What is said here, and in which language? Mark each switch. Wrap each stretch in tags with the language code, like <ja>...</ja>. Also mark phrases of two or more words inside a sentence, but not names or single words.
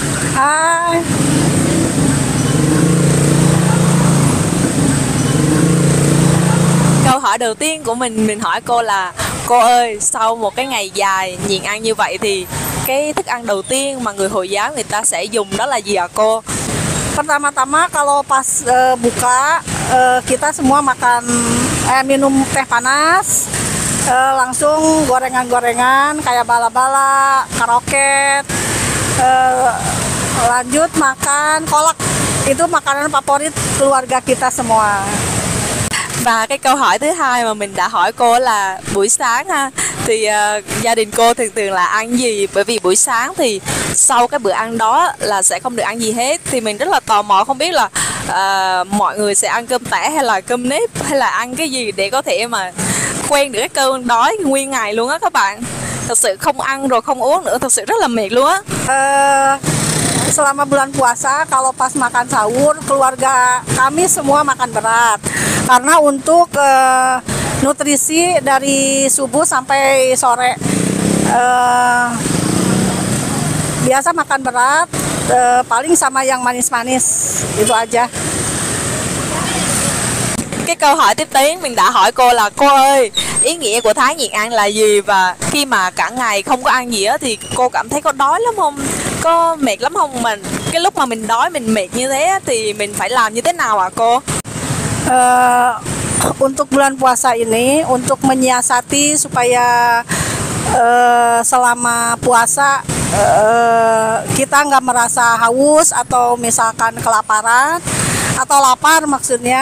<vi>Câu hỏi đầu tiên của mình hỏi cô là: cô ơi, sau một cái ngày dài nhịn ăn như vậy thì cái thức ăn đầu tiên mà người Hồi giáo người ta sẽ dùng đó là gì ạ cô?</vi> <id>Pertama-tama kalau pas buka kita semua makan minum teh panas, langsung gorengan-gorengan kayak bala-bala, karoket, lanjut makan kolak. Itu makanan favorit keluarga kita semua.</id> <vi>Và cái câu hỏi thứ hai mà mình đã hỏi cô là buổi sáng ha, thì gia đình cô thường là ăn gì? Bởi vì buổi sáng thì sau cái bữa ăn đó là sẽ không được ăn gì hết. Thì mình rất là tò mò không biết là mọi người sẽ ăn cơm tẻ hay là cơm nếp hay là ăn cái gì để có thể mà quen được cái cơn đói nguyên ngày luôn á các bạn. Thật sự không ăn rồi không uống nữa, thật sự rất là mệt luôn á.</vi> <id>Selama bulan puasa, kalau pas makan sahur, keluarga kami semua makan berat. Karena untuk nutrisi dari subuh sampai sore, biasa makan berat, paling sama yang manis-manis, itu aja.</id> <vi>Cái câu hỏi tiếp đến mình đã hỏi cô là: cô ơi, ý nghĩa của tháng nhịn ăn là gì? Và khi mà cả ngày không có ăn gì á thì cô cảm thấy có đói lắm không? Có mệt lắm không? Mình cái lúc mà mình đói, mình mệt như thế thì mình phải làm như thế nào ạ cô?</vi> <id>Untuk bulan puasa ini, untuk menyiasati supaya selama puasa kita nggak merasa haus atau misalkan kelaparan atau lapar maksudnya.</id>